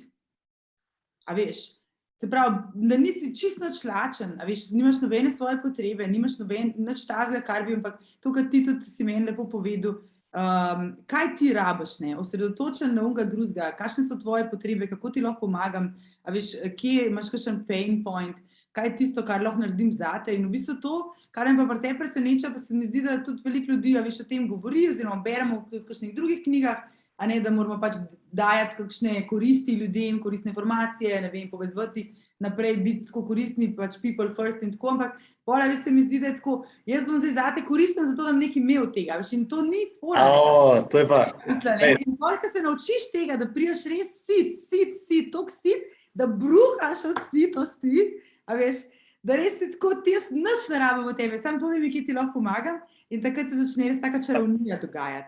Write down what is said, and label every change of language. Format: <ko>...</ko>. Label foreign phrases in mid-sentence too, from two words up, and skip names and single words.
<sl>A veš, se pravi, da nisi čisto nič lačen, a veš, nimaš nobene svoje potrebe, nimaš nič tazga, kar bi, ampak to, kar ti tudi si meni lepo povedal, kaj ti rabiš, ne, osredotočen na onega drugega, kakšne so tvoje potrebe, kako ti lahko pomagam, a veš, kje imaš kakšen</sl> <en>pain point,</en> <sl>kaj je tisto, kar lahko naredim zate, in v bistvu to, kar me pa pri tebi preseneča, pa se mi zdi, da tudi veliko ljudi, a veš, o tem govori, oziroma beremo v kakšnih drugih knjigah, a ne, da moramo pač dajati kakšne koristi ljudem, koristne informacije, ne vem, povezovati naprej, biti tako koristni, pač</sl> <en>people first</en> <sl>in tako, ampak pola, veš, se mi zdi, da je tako, jaz bom zdaj zate koristen, zato da bom nekaj imel tega, veš, in to ni fora. To je pa. In koliko se naučiš tega, da prijaš res sit, tok sit, da bruhaš od sitosti, a veš, da res si tako, jaz nič ne rabim od tebe, samo povej mi, kje ti lahko pomagam, in takrat se začne res taka čarovnija dogajati.</sl>